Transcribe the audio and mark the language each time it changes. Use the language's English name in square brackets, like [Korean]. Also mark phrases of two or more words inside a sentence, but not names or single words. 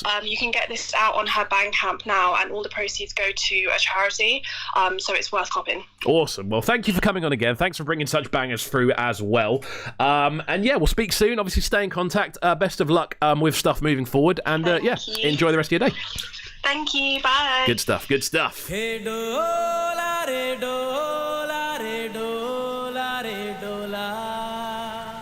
[English] But, you can get this out on her Bandcamp now, and all the proceeds go to a charity, so it's worth copping. Awesome. Well, thank you for coming on again. Thanks for bringing such bangers through as well. And yeah, we'll speak soon. Obviously, stay in contact. Best of luck with stuff moving forward, and yeah, enjoy the rest of your day. Thank you. Bye. Good stuff. Good stuff. Hey dola re dola re dola re dola.